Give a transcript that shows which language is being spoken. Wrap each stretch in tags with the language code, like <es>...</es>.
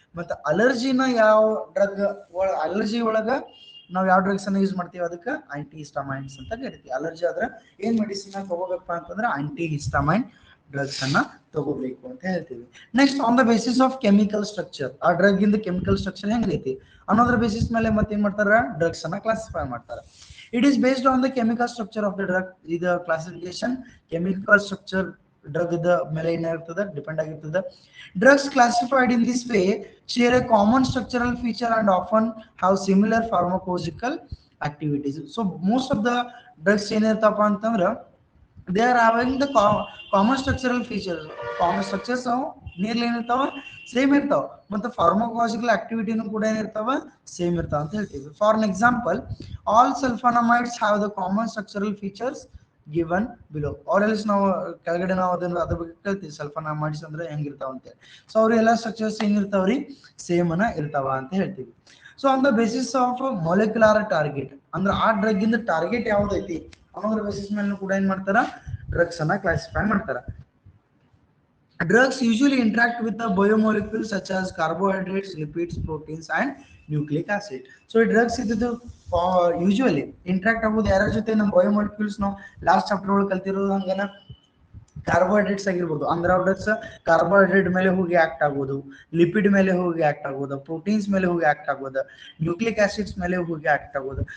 <kn>ಮತ್ತೆ ಅಲರ್ಜಿನ ಯಾವ drug allergy ಒಳಗ ನಾವ್ ಯಾವ ಡ್ರಗ್ಸ್ ಅನ್ನ ಯೂಸ್ ಮಾಡ್ತೀವಿ ಅದಕ್ಕೆ ಆಂಟಿ ಹಿಸ್ಟಾಮೈನ್ಸ್ ಅಂತ ಕರಿತೀವಿ. ಅಲರ್ಜಿ ಆದ್ರೆ ಏನ್ ಮೆಡಿಸಿನ್ ತಗೋಬೇಕಪ್ಪ ಅಂತಂದ್ರೆ ಆಂಟಿ ಹಿಸ್ಟಾಮೈನ್ ಡ್ರಗ್ಸ್ ಅನ್ನ ತಗೋಬೇಕು ಅಂತ ಹೇಳ್ತೀವಿ.</kn> <en>next, on the basis of chemical structure,</en> <kn>ಆ ಡ್ರಗ್ ಇಂದ ಕೆಮಿಕಲ್ ಸ್ಟ್ರಕ್ಚರ್ ಹೆಂಗೈತಿ ಅನ್ನೋದ್ರ ಬೇಸಿಸ್ ಮೇಲೆ ಮತ್ತೆ ಏನ್ ಮಾಡ್ತಾರ? ಡ್ರಗ್ಸ್ ಅನ್ನ ಕ್ಲಾಸಿಫೈ ಮಾಡ್ತಾರೆ.</kn> <en>It is based on the chemical structure of the drug. The classification chemical structure drug the</en> <kn>ಮೇಲೆ ಏನಾಗಿರ್ತದೆ ಡಿಪೆಂಡ್ ಆಗಿರ್ತದೆ.</kn> <en>Drugs classified in this way share a common structural feature and often have similar pharmacological activities. So most of the drugs</en> <kn>ಏನಿರ್ತಪ್ಪ ಅಂತಂದ್ರೆ</kn> <en>they are having the common structural features. Common structures nearly</en> <kn>ಏನಿರ್ತಾವ? Same ಇರ್ತಾವ. ಮತ್ತೆ pharmacological ಆಕ್ಟಿವಿಟಿನೂ ಕೂಡ ಏನಿರ್ತಾವ? Same ಇರ್ತಾವ ಅಂತ ಹೇಳ್ತೀವಿ.</kn> <en>For an example, all sulphonamides have the common structural features given below.</en> <kn>R else ನಾವು ಕೆಳಗಡೆ ನಾವು ಅದ್ರ ಬಗ್ಗೆ ಕೇಳ್ತೀವಿ, ಸಲ್ಫಾನಮೈಡ್ಸ್ ಅಂದ್ರೆ ಹೆಂಗಿರ್ತಾವ ಅಂತ ಹೇಳಿ. ಸೊ ಅವ್ರ ಎಲ್ಲ ಸ್ಟ್ರಕ್ಚರ್ಸ್ ಹೆಂಗಿರ್ತಾವ್ರಿ? ಸೇಮ್ ಅನ್ನ ಇರ್ತಾವ ಅಂತ ಹೇಳ್ತೀವಿ.</kn> <en>so on the basis of molecular target,</en> <kn>ಅಂದ್ರೆ ಆ ಡ್ರಗ್ ಇಂದ ಟಾರ್ಗೆಟ್ ಯಾವ್ದೈತಿ ಅನ್ನೋದ್ರ ಬೇಸಿಸ್ ಮೇಲೆ ಕೂಡ ಏನ್ ಮಾಡ್ತಾರ? ಡ್ರಗ್ಸ್ ಅನ್ನ ಕ್ಲಾಸಿಫೈ ಮಾಡ್ತಾರ.</kn> <en>Drugs usually interact with the biomolecules such as carbohydrates, lipids, proteins, and nucleic acid. So drugs</en> <kn>ಇದು ಯೂಶುವಲಿ ಇಂಟ್ರಾಕ್ಟ್ ಆಗೋದು ಯಾರ ಜೊತೆ? ನಮ್ಮ ಬಯೋಮಾಲಿಕ್ಯೂಲ್ಸ್. ನಾವು ಲಾಸ್ಟ್ ಚಾಪ್ಟರ್ ಒಳಗೆ ಕಲ್ತಿರೋದು ಹಂಗನ. ಕಾರ್ಬೋಹೈಡ್ರೇಟ್ಸ್ ಆಗಿರ್ಬೋದು, ಅಂದ್ರೆ ಡ್ರಗ್ಸ್ ಕಾರ್ಬೋಹೈಡ್ರೇಟ್ ಮೇಲೆ ಹೋಗಿ ಆಕ್ಟ್ ಆಗೋದು, ಲಿಪಿಡ್ ಮೇಲೆ ಹೋಗಿ ಆಕ್ಟ್ ಆಗೋದು, ಪ್ರೋಟೀನ್ಸ್ ಮೇಲೆ ಹೋಗಿ ಆಕ್ಟ್ ಆಗೋದು, ನ್ಯೂಕ್ಲಿಕ್ ಆಸಿಡ್ಸ್ ಮೇಲೆ ಹೋಗಿ ಆಕ್ಟ್ ಆಗೋದು.</kn>